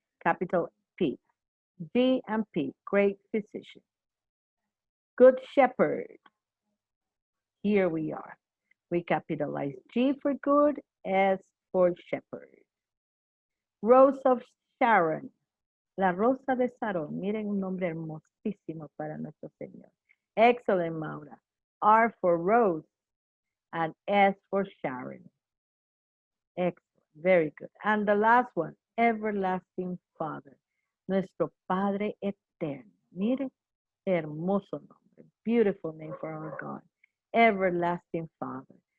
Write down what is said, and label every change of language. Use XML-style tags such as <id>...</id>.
<en>Capital P. G and P. Great physician. Good shepherd. Here we are. We capitalize G for good, S for shepherd. Rose of Sharon.</en> <es>La Rosa de Sharon. Miren un nombre hermosísimo para nuestro Señor.</es> <en>Excellent, Maura. R for Rose and S for Sharon. Excellent. Very good. And the last one, everlasting Father.</en> <es>Nuestro Padre eterno. Mire, hermoso nombre.</es> <en>Beautiful name for our God. Everlasting Father.</en>